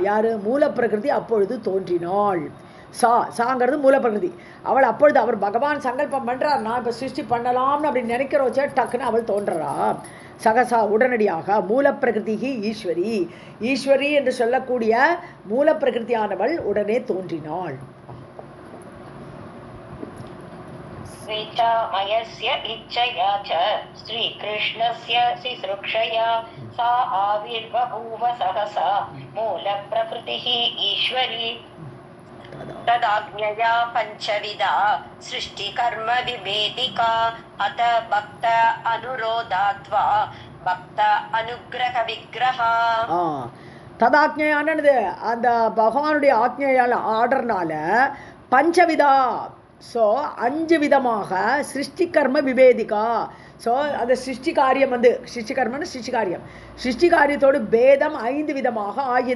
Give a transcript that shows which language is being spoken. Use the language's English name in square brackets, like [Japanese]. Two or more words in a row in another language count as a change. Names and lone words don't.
[Tamil] யார்? மூலப்பிரகிருதி அப்பொழுது தோன்றினாள். சாங்கிறது மூலப்பிரகிருதி. அவள் அப்பொழுது அவர் பகவான் சங்கல்பம் பண்ணுறார், நான் இப்போ சிருஷ்டி பண்ணலாம்னு அப்படி நினைக்கிறோச்சே, டக்குன்னு அவள் தோன்றா சகசா உடனடியாக. மூலப்பிரகிருதி ஈஸ்வரி, ஈஸ்வரி என்று சொல்லக்கூடிய மூலப்பிரகிருதியானவள் உடனே தோன்றினாள். [Sanskrit] स्वेच्छामयस्य इच्छया च श्रीकृष्णस्य सिसृक्षया सा आविर्बभूव सहसा मूलप्रकृतिः ईश्वरी. तदाज्ञया पञ्चविधा सृष्टिकर्म विवेदिका अत भक्त अनुरोधात्वा भक्त अनुग्रह विग्रहा. [Tamil] ததாக்ஞையானது அந்த பகவானுடைய ஆக்ஞையால் ஆர்டர்னால பஞ்சவிதா, ஸோ 5 விதமாக [Sanskrit] सृष्टि कर्म विवेदिका. [Tamil] ஸோ அந்த சிருஷ்டி காரியம் வந்து சிருஷ்டி கர்மன்னு சிருஷ்டி காரியம், சிருஷ்டி காரியத்தோடு பேதம் 5 விதமாக ஆகியது.